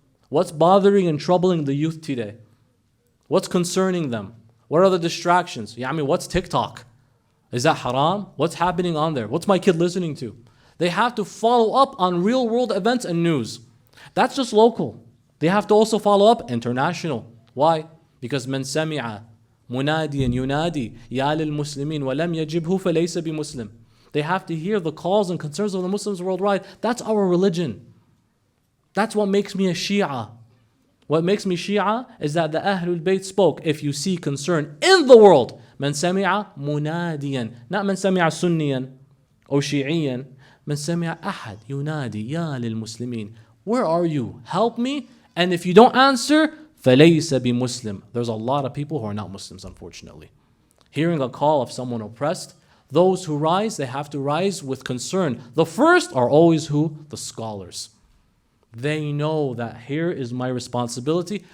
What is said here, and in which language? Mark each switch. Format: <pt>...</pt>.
<en>What's bothering and troubling the youth today? What's concerning them? What are the distractions? What's TikTok? Is that haram? What's happening on there? What's my kid listening to? They have to follow up on real world events and news. That's just local. They have to also follow up international. Why? Because</en> <ar>من سمع مناديا ينادي يا للمسلمين ولم يجبه فليس بمسلم.</ar> <en>They have to hear the calls and concerns of the Muslims worldwide. That's our religion. That's what makes me a Shia. What makes me Shia is that the Ahlul Bayt spoke. If you see concern in the world,</en> <ar>من سمع مناديا,</ar> <en>not</en> <ar>من سمع سنيا or شيعيا, من سمع أحد ينادي يا للمسلمين.</ar> <en>Where are you? Help me. And if you don't answer,</en> <ar>فليس بمسلم.</ar> <en>There's a lot of people who are not Muslims, unfortunately. Hearing a call of someone oppressed, those who rise, they have to rise with concern. The first are always who? The scholars. They know that here is my responsibility.</en>